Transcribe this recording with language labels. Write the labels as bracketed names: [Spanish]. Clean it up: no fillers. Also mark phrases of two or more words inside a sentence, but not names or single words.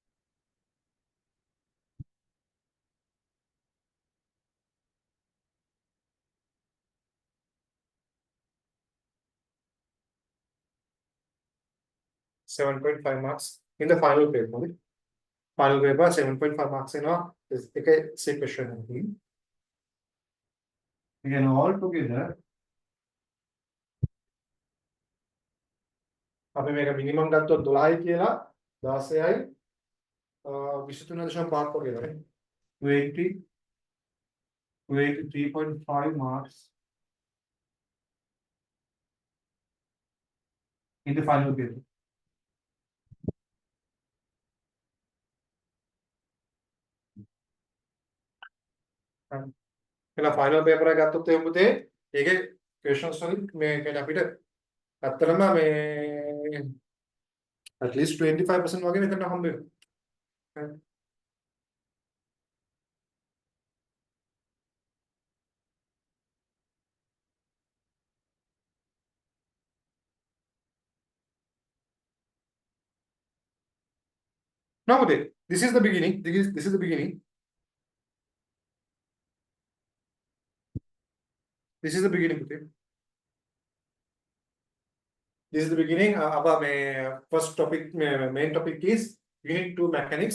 [English] (7.5 marks in the final paper. Okay? Final paper 7.5 marks in a essay question. Again, all together. [Sinhala] අපි මේක මිනිමම් ගත්තොත් 12යි කියලා 16යි 23.5 වගේ වගේ 280 283.5 [English] marks in the final paper. [Sinhala] කියලා [English] final paper [Sinhala] එක ගත්තොත් එහෙම පුතේ ඒකේ questions වලින් මේ කියන්නේ අපිට අත්‍තරම මේ [English] at least [Sinhala] 25% වගේ මෙතන හම්බ වෙනවා. [English] Now පුතේ this is the beginning. This is the beginning. This is the beginning පුතේ. This is the beginning. Our first topic, main topic is unit 2 mechanics.